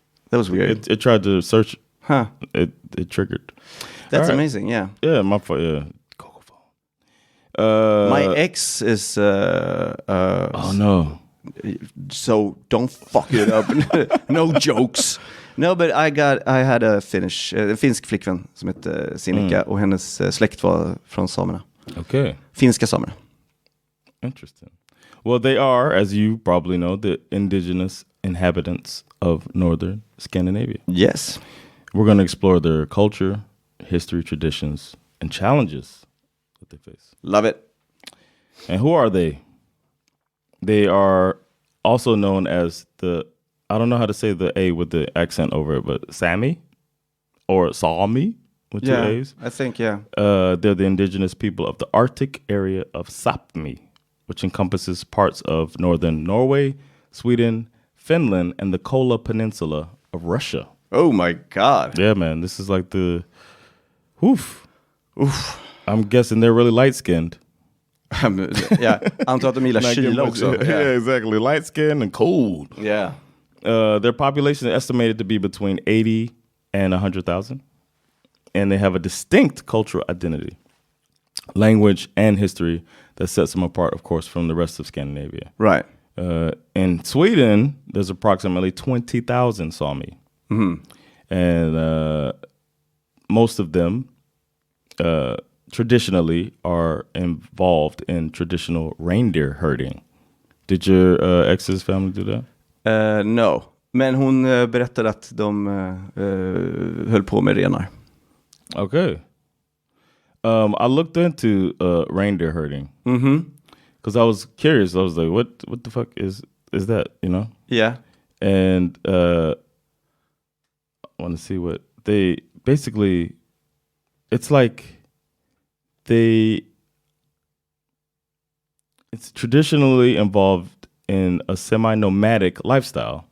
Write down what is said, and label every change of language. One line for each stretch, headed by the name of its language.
English: That was weird. It tried to search. Huh. It triggered. That's amazing, yeah. Yeah, my phone, Google phone. My ex is... oh, no. So don't fuck it up. No jokes. No, but I had a
Swedish: finsk flickvän som hette Sinikka och hennes släkt var från samerna.
English: Okay.
Swedish: Finska samerna.
English: Interesting. Well, they are, as you probably know, the indigenous inhabitants of northern Scandinavia. Yes. We're going to explore their culture, history, traditions, and challenges that they face. Love it. And who are they? They are also known as I don't know how to say the A with the accent over it, but Sami or Sami with two A's. I think, yeah. They're the indigenous people of the Arctic area of Sapmi, which encompasses parts of northern Norway, Sweden, Finland, and the Kola Peninsula of Russia. Oh my God. Yeah, man. This is like Oof. I'm guessing they're really light-skinned.
Swedish: Yeah, antar att de gillar kyla också.
English: Yeah, exactly. Light-skinned and cold. Yeah. Their population is estimated to be between 80 and 100,000. And they have a distinct cultural identity, language, and history that sets them apart, of course, from the rest of Scandinavia. Right. In Sweden, there's approximately 20,000 Sami. Mm-hmm. And most of them traditionally are involved in traditional reindeer herding. Did your ex's family do that? No.
Swedish: Men hon berättade att de höll på med renar.
English: Okay. I looked into reindeer herding. Mm-hmm. Because I was curious. I was like, what the fuck is that, you know? Yeah. And I want to see what they basically, it's like it's traditionally involved in a semi-nomadic lifestyle.